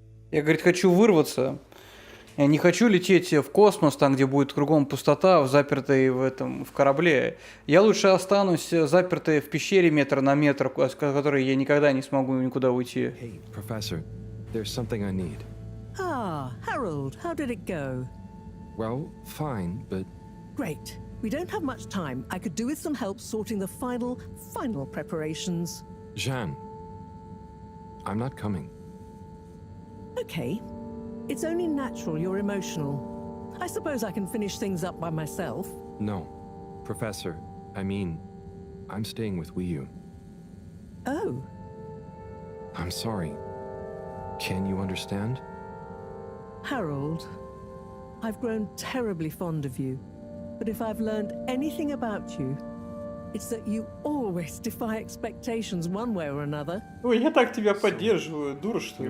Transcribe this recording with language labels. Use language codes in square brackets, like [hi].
[ru] Я, говорит, хочу вырваться. Я не хочу лететь в космос, там, где будет кругом пустота, запертой в корабле. Я лучше останусь запертой в пещере метр на метр, с которой я никогда не смогу никуда уйти. [en] Hey, Professor, there's something I need. Ah, Harold, how did it go? Well, fine, but... Great. We don't have much time. I could do with some help sorting the final preparations. Jeanne, I'm not coming. Okay. It's only natural you're emotional. I suppose I can finish things up by myself. No. Professor, I mean, I'm staying with Wiyu. Oh. I'm sorry. Can you understand? Harold, I've grown terribly fond of you. But if I've learned anything about you, it's that you always defy expectations one way or another. [ru] Ой, я так тебя поддерживаю, дура что ли?